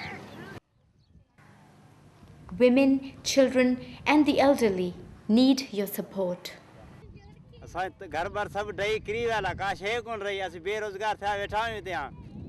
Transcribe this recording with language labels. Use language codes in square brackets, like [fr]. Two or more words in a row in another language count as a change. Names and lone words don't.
[en] Women, children, and the elderly need your support. [sd] असां घर बार सब ॾेई किरी विया का शइ कोन रही, असीं बेरोज़गार थिया वेठा आहियूं हिते।